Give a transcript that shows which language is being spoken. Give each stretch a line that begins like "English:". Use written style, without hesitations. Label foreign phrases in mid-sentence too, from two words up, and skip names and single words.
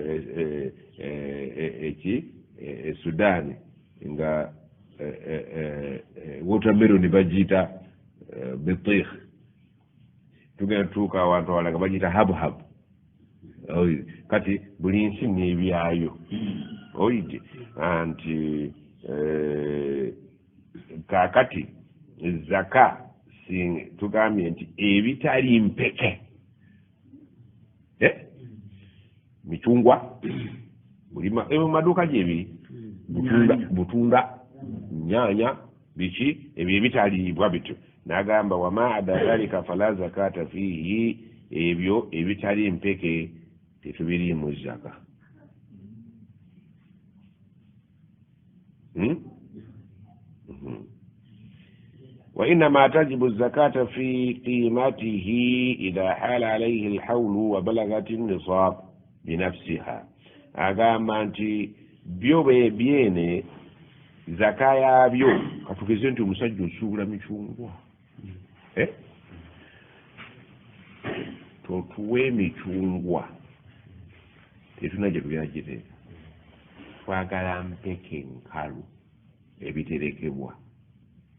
Ganda: Sudan nga watermelon bagiyita bitikh tugenda tutuuka awantu awala nga bagiyita habhab kati buli nsi n'ebyayo oyidde anti kaakati zaka tugambye nti ebitali mpeke micungwa mu maduuka gyebiri butunda nyanya biki ebyo ebitaliibwa bityo n'agamba
Arabic: وما عدا ذلك فلا زكاة فيه
Ganda: ebyo ebitali mpeke tetubiriimu zaka
Arabic: وإنما تجب الزكاة في قيمته إذا حال عليه الحول وبلغت النصاب بنفسها
Ganda: agamba nti byo bebyene zaka yabyo katugeze nti omusajja osuubula micungwa totuwe emicungwa tetuna gye tugenda giteeka twagala mpeke nkalu ebiterekebwa